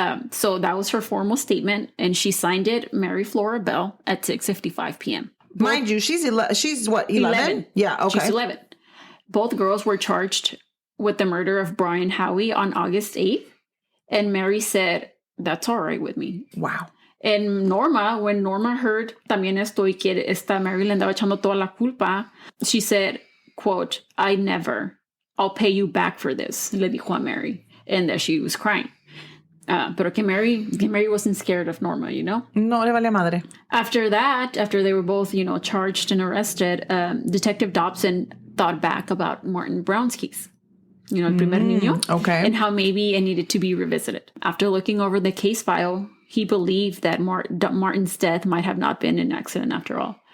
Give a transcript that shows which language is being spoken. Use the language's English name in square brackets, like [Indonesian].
[English] So that was her formal statement, and she signed it, Mary Flora Bell, at 6:55 p.m. Mind you, she's what, 11? Yeah, okay. She's 11. Both girls were charged with the murder of Brian Howie on August 8th, and Mary said, "That's all right with me." Wow. And when Norma heard [Spanish] también esto y que esta Mary le andaba echando toda la culpa, [English] she said, quote, I'll pay you back for this, [Spanish] le dijo a Mary. [English] and that she was crying. [Spanish] Pero que [English] Mary wasn't scared of Norma, you know? [Spanish] No le vale madre. [English] After they were both, charged and arrested, Detective Dobson thought back about Martin Brown's case. [Spanish] El primer niño. [English] Okay. And how maybe it needed to be revisited. After looking over the case file, he believed that Martin's death might have not been an accident after all.